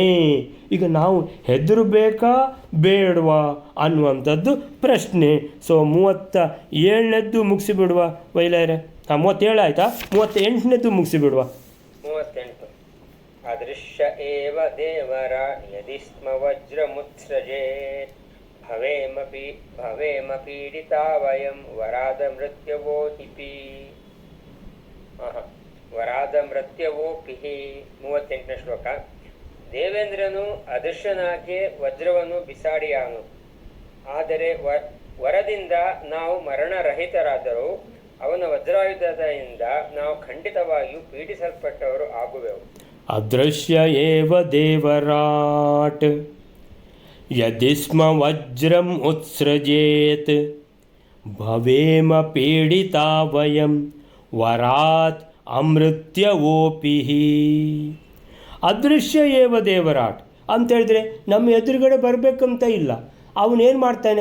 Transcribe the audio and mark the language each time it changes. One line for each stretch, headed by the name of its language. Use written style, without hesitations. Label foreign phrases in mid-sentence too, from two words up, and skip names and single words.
Kannada: ಈಗ ನಾವು ಹೆದರಬೇಕಾ ಬೇಡವಾ ಅನ್ನುವಂಥದ್ದು ಪ್ರಶ್ನೆ. ಸೊ 37ನೇದ್ದು ಮುಗಿಸಿಬಿಡುವ ವೈಲಾರೆ. 37 ಆಯಿತಾ? 38ನೇದ್ದು ಮುಗಿಸಿಬಿಡುವ.
Sanskrit: 38 ಅದೃಶ್ಯ ಏವ ದೇವರ ಯದಿ ಸ್ಮ ವಜ್ರಮುತ್ಸೃಜೇತ್ ಭವೇಮ ಪೀಡಿತಾ ವಯಂ ವರಾದ ಮೃತ್ಯವೋಹಿಪಿ. ವರಾದ ಮೃತ್ಯವೋಪಿಹಿ.
Kannada: 38ನೇ ಶ್ಲೋಕ. ದೇವೇಂದ್ರನು ಅದೃಶ್ಯನಾಗಿ ವಜ್ರವನ್ನು ಬಿಸಾಡಿಯಾನು, ಆದರೆ ವರದಿಂದ ನಾವು ಮರಣರಹಿತರಾದರೂ ಅವನ ವಜ್ರಾಯುಧದಿಂದ ನಾವು ಖಂಡಿತವಾಗಿಯೂ ಪೀಡಿಸಲ್ಪಟ್ಟವರು ಆಗುವೆವು.
Sanskrit: ಅದೃಶ್ಯ ಏವ ದೇವರಾಟ್ ಯದಿ ಸ್ಮ ವಜ್ರಂ ಉತ್ಸೃಜೇತ್ ಭವೇಮ ಪೀಡಿತಾ ವಯಂ ವರಾತ್ ಅಮೃತ್ಯವೋಪಿಹಿ. ಅದೃಶ್ಯ ಏವ ದೇವರಾಟ್
Kannada: ಅಂತೇಳಿದ್ರೆ ನಮ್ಮ ಎದುರುಗಡೆ ಬರಬೇಕಂತ ಇಲ್ಲ. ಅವನೇನು ಮಾಡ್ತಾನೆ?